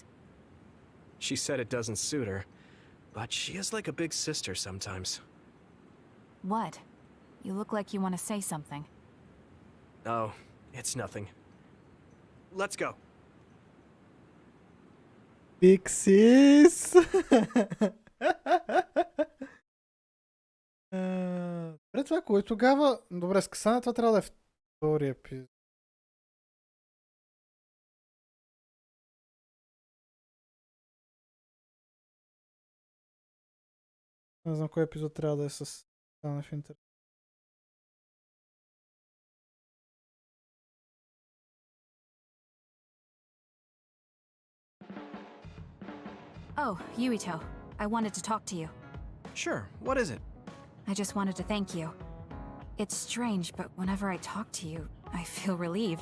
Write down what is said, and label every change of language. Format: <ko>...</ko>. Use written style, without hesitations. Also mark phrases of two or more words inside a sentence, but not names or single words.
<en>She said it doesn't suit her, but she is like a big sister sometimes. What? You look like you want to say something. Oh, it's nothing. Let's go. Big sis!</en> <bg>Добре, това кой тогава? Добре, с Касана това трябва да е втори епизод. Не знам кой епизод трябва да е с Касана в интернет.</bg> <en>Oh, Yuito. I wanted to talk to you. Sure, what is it? I just wanted to thank you. It's strange, but whenever I talk to you, I feel relieved.</en>